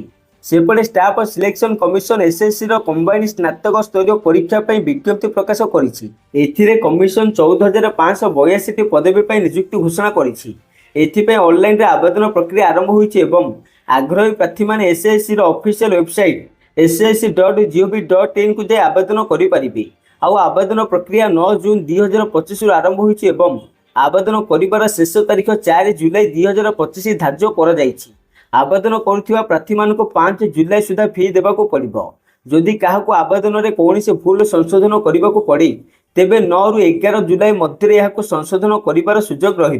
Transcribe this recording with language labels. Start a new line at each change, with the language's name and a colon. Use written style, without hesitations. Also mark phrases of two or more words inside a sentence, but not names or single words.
Odia: ସେପଟେ ଷ୍ଟାଫ ସିଲେକ୍ସନ କମିଶନ SSCର କମ୍ବାଇନ୍ ସ୍ନାତକ ସ୍ତରୀୟ ପରୀକ୍ଷା ପାଇଁ ବିଜ୍ଞପ୍ତି ପ୍ରକାଶ କରିଛି। ଏଥିରେ କମିଶନ 14,582ଟି ପଦବୀ ପାଇଁ ନିଯୁକ୍ତି ଘୋଷଣା କରିଛି। ଏଥିପାଇଁ ଅନଲାଇନରେ ଆବେଦନ ପ୍ରକ୍ରିୟା ଆରମ୍ଭ ହୋଇଛି ଏବଂ ଆଗ୍ରହୀ ପ୍ରାର୍ଥୀମାନେ SSCର
English: official website
Odia: ssc.gov.in କୁ ଯାଇ ଆବେଦନ କରିପାରିବେ। ଆଉ ଆବେଦନ ପ୍ରକ୍ରିୟା 9 ଜୁନ୍ 2025ରୁ ଆରମ୍ଭ ହୋଇଛି ଏବଂ ଆବେଦନ କରିବାର ଶେଷ ତାରିଖ 4 ଜୁଲାଇ 2025 ଧାର୍ଯ୍ୟ କରାଯାଇଛି। ଆବେଦନ କରୁଥିବା ପ୍ରାର୍ଥୀମାନଙ୍କୁ 5 ଜୁଲାଇ ସୁଦ୍ଧା ଫି ଦେବାକୁ ପଡ଼ିବ। ଯଦି କାହାକୁ ଆବେଦନରେ କୌଣସି ଭୁଲ ସଂଶୋଧନ କରିବାକୁ ପଡ଼େ ତେବେ 9 ରୁ 11 ଜୁଲାଇ ମଧ୍ୟରେ ଏହାକୁ ସଂଶୋଧନ କରିବାର ସୁଯୋଗ ରହିବ।